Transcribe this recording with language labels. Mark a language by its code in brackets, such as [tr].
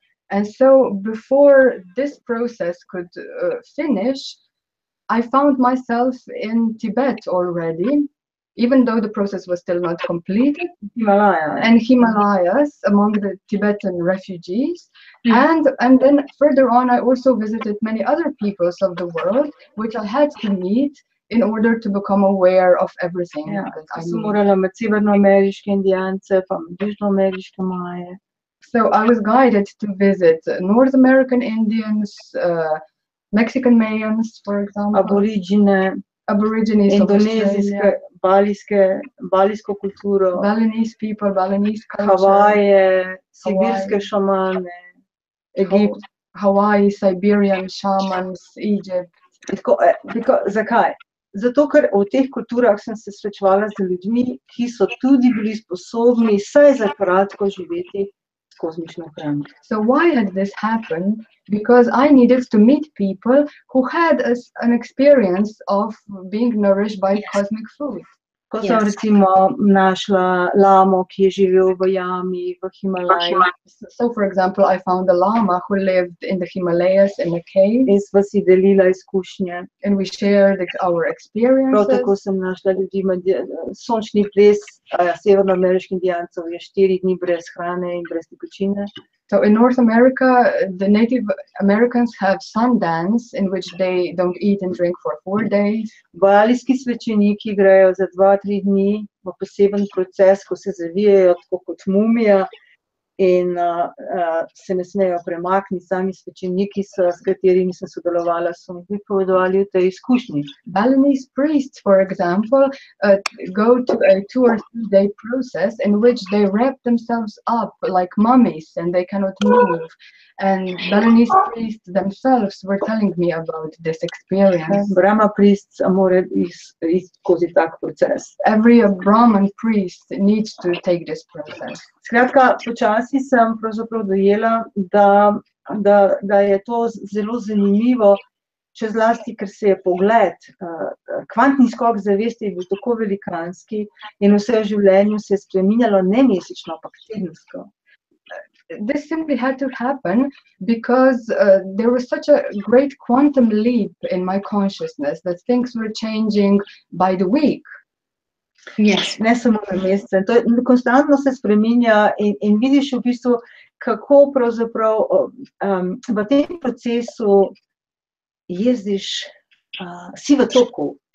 [en] And so before this process could finish, I found myself in Tibet already, even though the process was still not completed, and Himalayas among the Tibetan refugees. And then further on, I also visited many other peoples of the world, which I had to meet in order to become aware of everything that I knew. [sl] Morala med severnoameriške Indijance, pa med južnoameriške Maje. [en] So I was guided to visit North American Indians, Mexican Mayans, for example, Aborigines of Australia, [sl] balijsko kulturo, [en] Balinese people, Balinese culture, [sl] Havaje, sibirske šamane, Egipt. [en] Hawaii, Siberian shamans, Egypt. [sl] Zakaj? Zato, ker v teh kulturah sem se srečevala z ljudmi, ki so tudi bili sposobni vsaj za kratko živeti s kozmično hrano. [en] So why had this happened? Because I needed to meet people who had an experience of being nourished by cosmic food. [sl] Ko sem recimo našla lamo, ki je živel v jami, v Himalaju. [en] So for example, I found a lama who lived in the Himalayas in a cave. [sl] In sva si delila izkušnje. [en] And we shared our experiences. [sl] Prav tako sem našla ljudi med sončni ples severnoameriških Indijancev je 4 dni brez hrane in brez tekočine. [en] So in North America, the Native Americans have sun dance in which they don't eat and drink for 4 days. [sl] Balijski svečeniki grejo za 2-3 dni v poseben proces, ko se zavijajo tako kot mumija in se ne smejo premakniti. Sami svečeniki, s katerimi sem sodelovala, so mi pripovedovali o tej izkušnji. [en] Balinese priests, for example, go to a 2 or 3 day process in which they wrap themselves up like mummies and they cannot move. And Balinese priests themselves were telling me about this experience. Brahma priests [sl] mora iti skozi tak proces. [en] Every Brahman priest needs to take this process. [sl] Skratka, počasi sem pravzaprav dojela, da je to zelo zanimivo, še zlasti, ker se je pogled, kvantni skok zavesti je bil tako velikanski in vse v življenju se je spreminjalo ne mesečno, ampak tedensko. [en] This simply had to happen because there was such a great quantum leap in my consciousness that things were changing by the week. [sl] Yes. Ne samo na mesece. To konstantno se spreminja in vidiš v bistvu, kako pravzaprav v tem procesu jezdiš, si v toku.